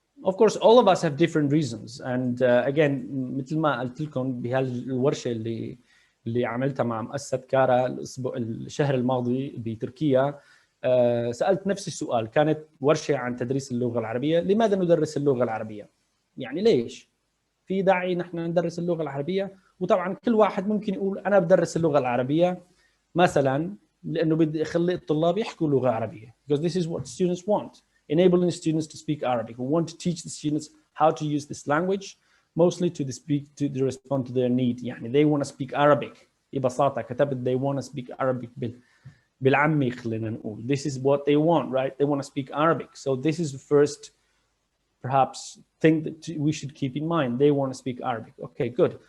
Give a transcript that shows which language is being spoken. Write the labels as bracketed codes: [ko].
[en] Of course, all of us have different reasons. And again, [ar] مثل ما قلت لكم بهالورشة اللي عملتها مع مؤسسة كارا الشهر الماضي بتركيا، سألت نفس السؤال. كانت ورشة عن تدريس اللغة العربية. لماذا ندرس اللغة العربية؟ يعني ليش؟ في داعي نحن ندرس اللغة العربية؟ وطبعا كل واحد ممكن يقول أنا بدرس اللغة العربية مثلا لأنه بدي أخلي الطلاب يحكوا لغة عربية. [en] Because this is what students want. Enabling students to speak Arabic. We want to teach the students how to use this language, mostly to respond to their need. يعني they want to speak Arabic. [ar] ببساطة كتبت [en] they want to speak Arabic [ar] بالعامي خلينا نقول. [en] This is what they want, right? They want to speak Arabic. So this is the first, perhaps, thing that we should keep in mind. They want to speak Arabic. Okay, good.